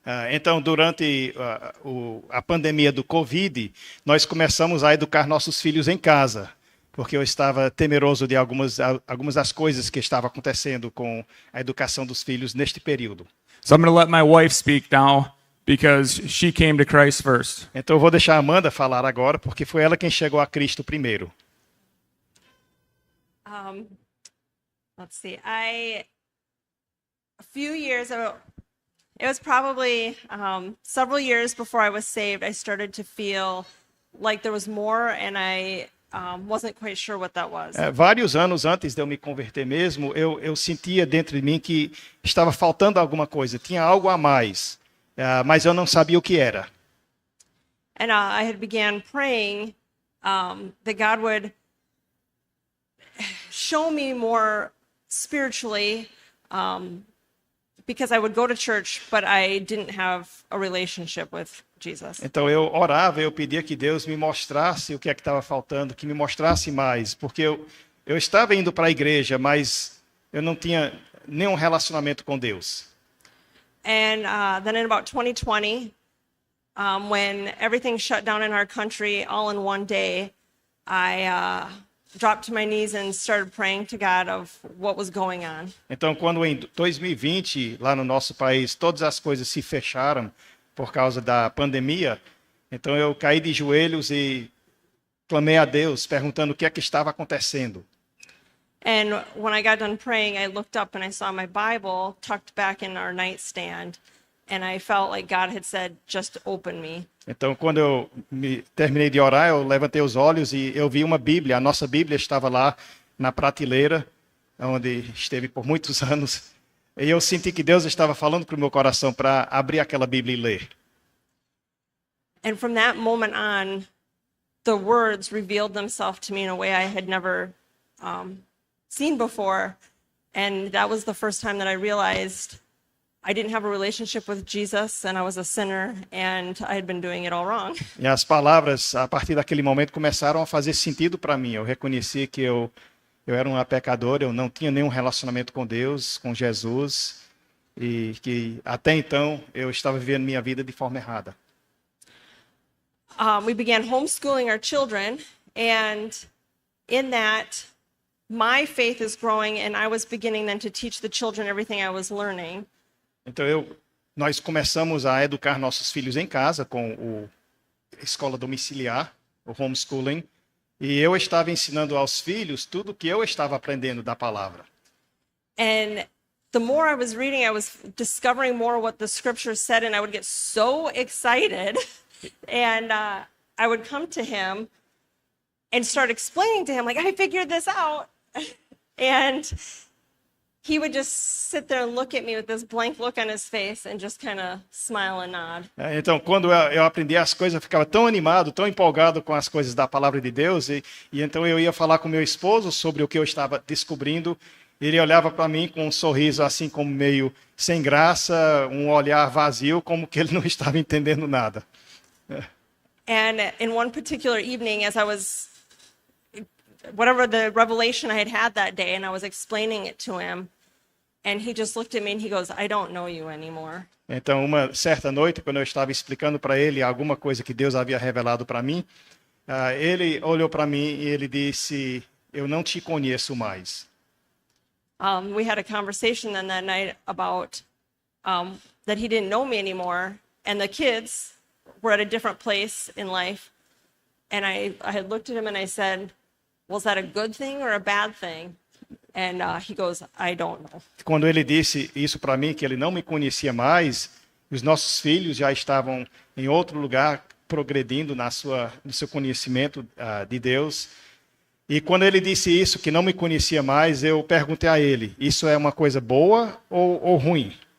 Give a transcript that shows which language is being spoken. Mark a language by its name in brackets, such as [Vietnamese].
[Portuguese] Então, durante a pandemia do Covid, nós começamos a educar nossos filhos em casa, porque eu estava temeroso de algumas das coisas que estavam acontecendo com a educação dos filhos neste período. [English] So I'm going to let my wife speak now because she came to Christ first. [Portuguese] Então, eu vou deixar a Amanda falar agora, porque foi ela quem chegou a Cristo primeiro. [English] Let's see. A few years ago, it was probably several years before I was saved, I started to feel like there was more, and I wasn't quite sure what that was. [Portuguese] Vários anos antes de eu me converter mesmo, eu sentia dentro de mim que estava faltando alguma coisa, tinha algo a mais, mas eu não sabia o que era. [English] And I had began praying that God would show me more spiritually, because I would go to church, but I didn't have a relationship with Jesus. [Portuguese] Então eu orava, eu pedia que Deus me mostrasse o que é que estava faltando, que me mostrasse mais, porque eu estava indo para a igreja, mas eu não tinha nenhum relacionamento com Deus. [English] And then in about 2020, when everything shut down in our country all in one day, I dropped to my knees and started praying to God of what was going on. [Portuguese] Então, quando em 2020, lá no nosso país, todas as coisas se fecharam por causa da pandemia, então eu caí de joelhos e clamei a Deus, perguntando o que é que estava acontecendo. [English] And when I got done praying, I looked up and I saw my Bible tucked back in our nightstand, and I felt like God had said, "Just open me." [Portuguese] Então, quando eu terminei de orar, eu levantei os olhos e eu vi uma Bíblia. A nossa Bíblia estava lá na prateleira, onde esteve por muitos anos. E eu senti que Deus estava falando para o meu coração para abrir aquela Bíblia e ler. [English] And from that moment on, the words revealed themselves to me in a way I had never seen before. And that was the first time that I realized I didn't have a relationship with Jesus, and I was a sinner, and I had been doing it all wrong. [Portuguese] E as palavras, a partir daquele momento, começaram a fazer sentido para mim. Eu reconheci que eu era uma pecadora, eu não tinha nenhum relacionamento com Deus, com Jesus, e que até então eu estava vivendo minha vida de forma errada. [English] We began homeschooling our children, and in that, my faith is growing, and I was beginning then to teach the children everything I was learning. [Portuguese] Então nós começamos a educar nossos filhos em casa com a escola domiciliar, o homeschooling, e eu estava ensinando aos filhos tudo que eu estava aprendendo da palavra. [English] And the more I was reading, I was discovering more what the scripture said, and I would get so excited. And I would come to him and start explaining to him, like, I figured this out. And he would just sit there and look at me with this blank look on his face and just kind of smile and nod. [Portuguese] Então, quando eu aprendi as coisas, eu ficava tão animado, tão empolgado com as coisas da palavra de Deus. E então eu ia falar com meu esposo sobre o que eu estava descobrindo. Ele olhava para mim com um sorriso assim como meio sem graça, um olhar vazio, como que ele não estava entendendo nada. [English] And in one particular evening, as I was, whatever the revelation I had that day, and I was explaining it to him, and he just looked at me and he goes, I don't know you anymore. [Portuguese] Então, uma certa noite, quando eu estava explicando para ele alguma coisa que Deus havia revelado para mim, ele olhou para mim e ele disse, eu não te conheço mais. [English] We had a conversation then that night about that he didn't know me anymore, and the kids were at a different place in life. And I had looked at him and I said, was that a good thing or a bad thing? And he goes, I don't know. [Portuguese] Quando ele disse isso para mim, que ele não me conhecia mais, os nossos filhos já estavam em outro lugar, progredindo no seu conhecimento de Deus. E quando ele disse isso, que não me conhecia mais, eu perguntei a ele, isso é uma coisa boa ou ruim?